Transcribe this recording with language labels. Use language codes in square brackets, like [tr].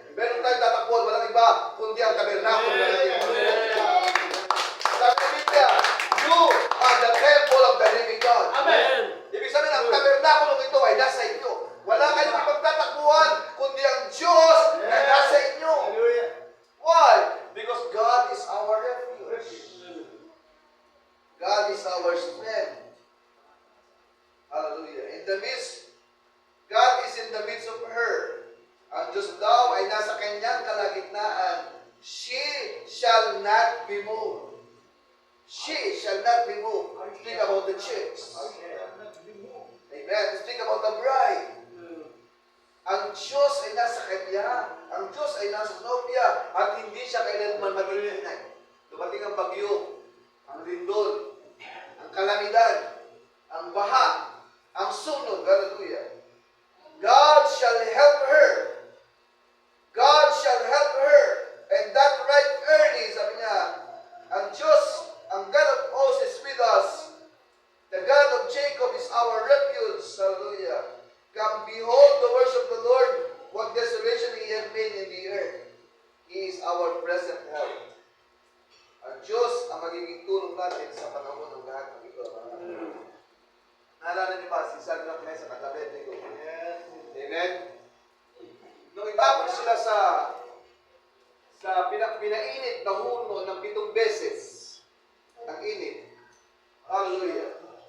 [tl] Meron tayong tatakbuhan, walang iba, kundi ang tabernakulo ng ating Panginoon. Sabi ng Biblia, [en] you are the temple of the living God. Amen. [tl] Ibig sabihin, ang tabernakulo ito ay nasa inyo. Wala kayong ipagtatakbuhan, kundi ang Diyos na nasa inyo. [en] Why? Because God is our refuge. God is our strength. Hallelujah. In the midst, God is in the midst of her. [tl] Ang Diyos daw ay nasa kanyang kalagitnaan. [en] She shall not be moved. She shall not be moved. Think about the church. Amen. Think about the bride. [tl] Ang Diyos ay nasa kanya. Ang Diyos ay nasa nobya. At hindi siya kailanman matitinay. Dumating ang bagyo, ang lindol, ang kalamidad, ang baha, ang sunog. [en] Hallelujah. God shall help her. God shall help her. And that right early, [tl] sabi niya, ang Diyos, ang [en] God of hosts is with us. The God of Jacob is our refuge. Hallelujah. Come behold the works of the Lord, what desolation He has made in the earth. He is our present help. [tl] Ang Diyos ang magiging tulong natin sa panahon ng lahat ng ito. Naalala niyo ba si Shadrach, Meshach at Abednego? Yes. Amen? Nung itapon sila sa pinainit na hurno ng 7 beses, ang init. Hallelujah.